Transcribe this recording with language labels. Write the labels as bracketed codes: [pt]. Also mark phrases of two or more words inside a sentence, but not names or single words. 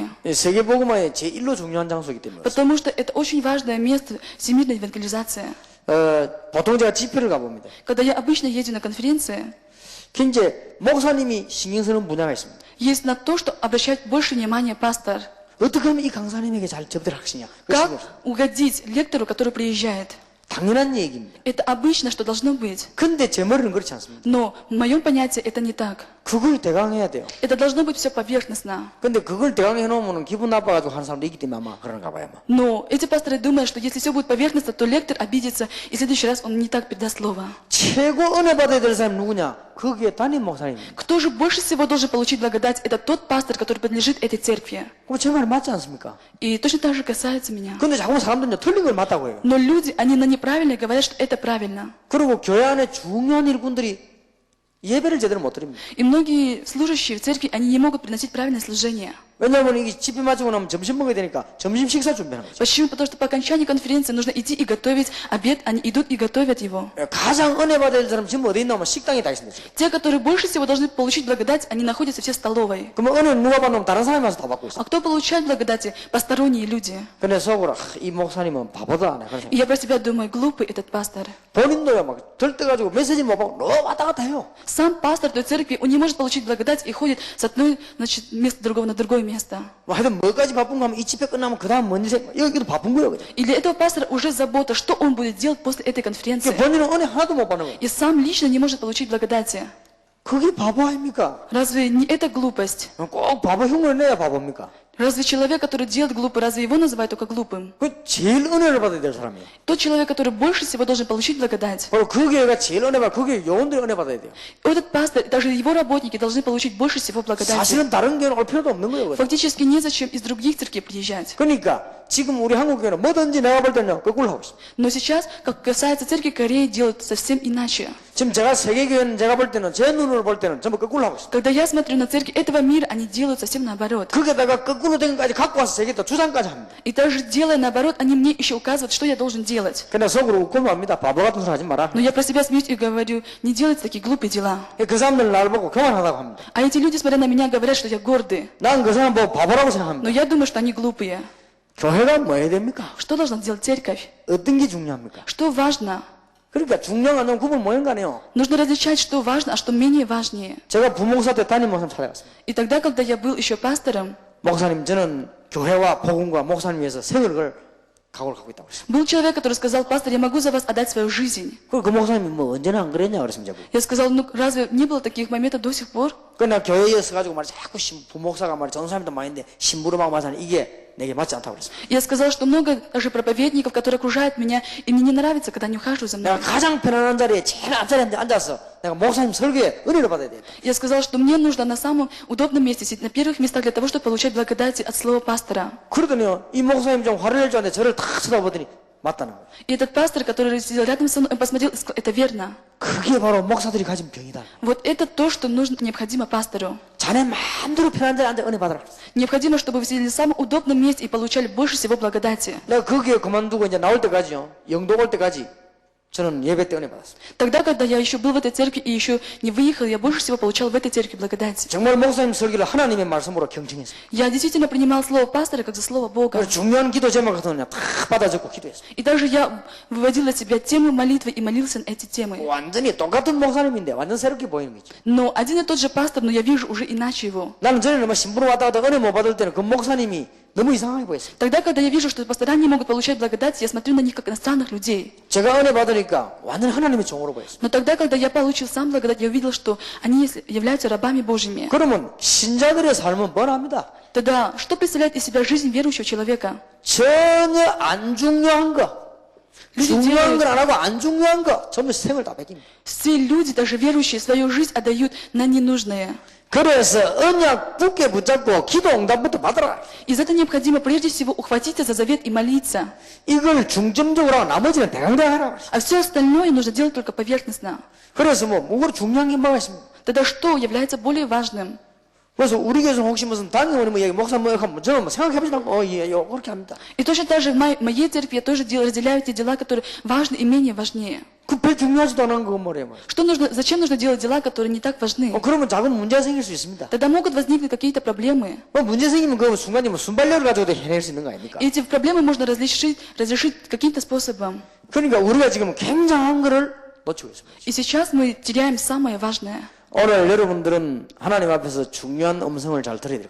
[ko] 세계 복음화의 제1로 중요한 장소이기 때문에. [ru] Потому что это очень важное место всемирной евангелизации. [ko] 보통 제가 집회를 가봅니다. [ru] Когда я обычно езжу на конференции, [ko] 이제 목사님이 신경 쓰는 분야가 있습니다. [ru] есть на то, что обращает больше внимания пастор. [ko] 어떻게 하면 이 강사님에게 잘 접대를 하시냐? [ru] Как угодить лектору, который приезжает? [ko] 당연한 얘기입니다. [ru] Это обычно, что должно быть. [ko] 근데 제 머리는 그렇지 않습니다. [ru] Но в моем понятии это не так. [ko] 그걸 대강해야 돼요. [ru] Это должно быть все поверхностно. [ko] 근데 그걸 대강해 놓으면 기분 나빠가지고 하는 사람도 있기 때문에 아마 그런가 봐요. 아마. [ru] Но эти пасторы думают, что если все будет поверхностно, то лектор обидится, и в следующий раз он не так передаст слово. [ko] 최고 은혜 받아야 될 사람이 누구냐? 거기에 담임 목사님입니다. [ru] Кто же больше всего должен получить благодать? Это тот пастор, который принадлежит этой церкви. [ko] 그럼 제 말이 맞지 않습니까? [ru] И точно так же касается меня. [ko] 근데 자꾸 사람들은 틀린 걸 맞다고 해요. [ru] Но люди, они на неправильно говорят, что это правильно. [ko] 그리고 교회 안에 중요한 일꾼들이 예배를 제대로 못 드립니다. [ru] И многие служащие в церкви, они не могут приносить правильное служение. [ko] 왜냐하면 이게 집회 마치고 나면 점심 먹어야 되니까 점심 식사 준비하는 거죠. [ru] Почему? Потому что по окончании конференции нужно идти и готовить обед, они идут и готовят его. [ko] 가장 은혜 받아야 될 사람 지금 어디 있나 하면 식당에 다 있습니다. 지금. [ru] Те, которые больше всего должны получить благодать, они находятся все в столовой. [ko] 그러면 은혜는 누가 받으면 다른 사람이 와서 다 받고 있어요. [ru] А кто получает благодати? Посторонние люди. [ko] 근데 속으로 이 목사님은 바보다. 그런 [ru] И [ko] 생각. [ru] я про себя думаю, глупый этот пастор. [ko] 본인도요 막 들떠가지고 메시지 못 받고 너무 왔다 갔다 해요. [ru] Сам пастор той церкви, он не может получить благодать и ходит с одной, значит, места другого на другое место. [ko] 뭐 하여튼 뭐까지 바쁜가 하면 이 집회 끝나면 그 다음 뭔 일 생각 여기도 바쁜 거예요 그냥. [ru] И для этого пастора уже забота, что он будет делать после этой конференции. [ko] 그러니까 본인은 은혜 하나도 못 받는 거예요. [ru] И сам лично не может получить благодати. [ko] 그게 바보 아닙니까? [ru] Разве не это глупость? [ko] 꼭 바보 흉을 내야 바보입니까? [ru] Разве человек, который делает глупый, разве его называют только глупым? [ko] 그 제일 은혜를 받아야 될 사람이에요. [ru] Тот человек, который больше всего должен получить благодать. [ko] 바로 그 교회가 제일 은혜 받아. 그 교회 요원들이 은혜 받아야 돼요. [ru] Этот пастор, даже его работники должны получить больше всего благодати. [ko] 사실은 다른 교회는 올 필요도 없는 거예요. 그거. [ru] Фактически незачем из других церквей приезжать. [ko] 그러니까 지금 우리 한국 교회는 뭐든지 내가 볼 때는 거꾸로 하고 있습니다. [ru] Но сейчас, как касается церкви Кореи, делают совсем иначе. [ko] 지금 제가 세계 교회는 제가 볼 때는 제 눈으로 볼 때는 전부 거꾸로 하고 있습니다. [ru] Когда я смотрю на церкви этого мира, они делают совсем наоборот. [ko] 거기에다가 거꾸로 된 것까지 갖고 와서 세계다 주장까지 합니다. [ru] И даже делая наоборот, они мне еще указывают, что я должен делать. [ko] 근데 속으로 웃고 맙니다. 바보 같은 소리 하지 마라. [ru] Но я про себя смеюсь и говорю, не делайте такие глупые дела. [ko] 그 사람들 나를 보고 교만하다고 합니다. [ru] А эти люди, смотря на меня, говорят, что я гордый. [ko] 난 그 사람 보고 바보라고 [ru] Но [ko] 생각합니다. [ru] я думаю, что они глупые. [ko] 교회가 뭐 해야 됩니까? [ru] Что должна делать церковь? [ko] 어떤 게 중요합니까? [ru] Что важно? [ko] 그러니까 중요한 건 구분 모양 가네요. [ru] Нужно различать, что важно, а что менее важнее. [ko] 제가 부목사 때 담임 목사님 찾아갔습니다. [ru] И тогда, когда я был еще пастором, [ko] 목사님 저는 교회와 복음과 목사님 위해서 세월을 걸 각오를 갖고 있다고 그랬어요. [ru] был человек, который сказал, пастор, я могу за вас отдать свою жизнь. [ko] 그 목사님이 뭐 언제나 안 그랬냐 그랬습니다. [ru] Я сказал, ну разве не было таких моментов до сих пор? [ko] 그러나 교회에 서가지고 말이야 자꾸 부목사가 말이야 전사님도 많이 있는데 심부름하고 마사는 이게 내게 맞지 않다고 그랬습니다. [ru] Я сказал, что много даже проповедников, которые окружают меня, и мне не нравится, когда они ухаживают за [ko] 내가 [ru] мной. [ko] 가장 편안한 자리에 제일 앞자리에 앉아서 내가 목사님 설교에 은혜를 받아야 돼. [ru] Я сказал, что мне нужно на самом удобном месте сидеть на первых местах для того, чтобы получать благодати от слова пастора. [ko] 그러더니요 이 목사님 좀 화를 낼 줄 알았는데 저를 탁 쳐다보더니 맞다는 거예요. [ru] И этот пастор, который сидел рядом со мной, он посмотрел и сказал, это верно. [ko] 그게 바로 목사들이 가진 병이다. [ru] Вот это то, что нужно, необходимо пастору. [ko] 자네 마음대로 편한 자리에 앉아 은혜 받아라. [ru] Необходимо, чтобы вы сидели на самом удобном месте и получали больше всего благодати. [ko] 내가 그 교회 그만두고 이제 나올 때까지요 영도 올 때까지 저는 예배 때 은혜 받았습니다. [ru] Тогда, когда я еще был в этой церкви и еще не выехал, я больше всего получал в этой церкви благодати. [ko] 정말 목사님 설교를 하나님의 말씀으로 경청했어요. [ru] Я действительно принимал слово пастора как за слово Бога. [ko] 그래서 중요한 기도 제목 같은 거는 다 받아 적고 기도했어요. [ru] И даже я выводил для себя тему молитвы и молился на эти темы. [ko] 완전히 똑같은 목사님인데 완전 새롭게 보이는 거죠. [ru] Но один и тот же пастор, но я вижу уже иначе его. [ko] 나는 전에는 뭐 신부로 왔다 갔다 은혜 못 받을 때는 그 목사님이 너무 이상하게 보였어요. [ru] Тогда, когда я вижу, что пастора не могут получать благодать, я смотрю на них как на странных людей. [ko] 제가 은혜 받으니까 완전 하나님의 종으로 보였어요. [ru] Но тогда, когда я получил сам благодать, я увидел, что они являются рабами Божьими. [ko] 그러면 신자들의 삶은 뻔합니다. [ru] Тогда, что представляет из себя жизнь верующего человека? [ko] 전혀 안 중요한 거, [ru] Люди [ko] 중요한 [ru] делают, [ko] 건 안 하고 안 중요한 거 전부 생을 다 뺏깁니다. [ru] все люди, даже верующие, свою жизнь отдают на ненужное. [ko] 그래서 언약 굳게 붙잡고 기도 응답부터 받아라. [ru] Из этого необходимо прежде всего ухватиться за завет и молиться. [ko] 이걸 중점적으로 하고 나머지는 대강대강하라. [ru] А все остальное нужно делать только поверхностно. [ko] 그래서 뭐가 중요한 게 뭐가 있습니까? [ru] Тогда что является более важным? [ko] 그래서 우리 교회에서 혹시 무슨 당연히 뭐 얘기 목사 뭐 하면 저는 뭐 생각해보지도 않고 예, 그렇게 합니다. [ru] И точно так же в моей церкви я тоже разделяю те дела, которые важны и менее важнее. [ko] 그 별 중요하지도 않은 거 뭐래요. [ru] Что нужно, зачем нужно делать дела, которые не так важны? [ko] 그러면 작은 문제가 생길 수 있습니다. [ru] Тогда могут возникнуть какие-то проблемы. [ko] 뭐 문제 생기면 그 순간에 뭐 순발력을 가지고도 해낼 수 있는 거 아닙니까? [ru] И эти проблемы можно разрешить каким-то способом. [ko] 그러니까 우리가 지금 굉장한 거를 놓치고 있습니다. [ru] И сейчас мы теряем самое важное. [ko] 오늘 여러분들은 하나님 앞에서 중요한 음성을 잘 들어야 될 것입니다.